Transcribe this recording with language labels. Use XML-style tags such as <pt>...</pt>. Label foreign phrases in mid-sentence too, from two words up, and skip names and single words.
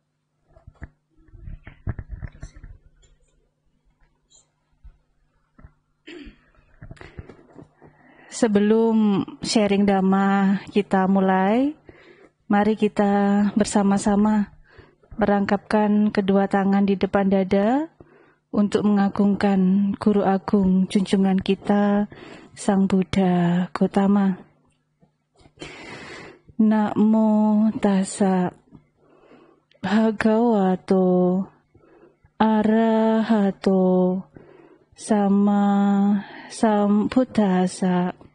<id>Sebelum sharing Dhamma kita mulai, mari kita bersama-sama merangkapkan kedua tangan di depan dada untuk mengagungkan Guru Agung junjungan kita, Sang Buddha Gautama.</id> <pi>Namo tassa bhagavato arahato sama sambuddhassa.</pi>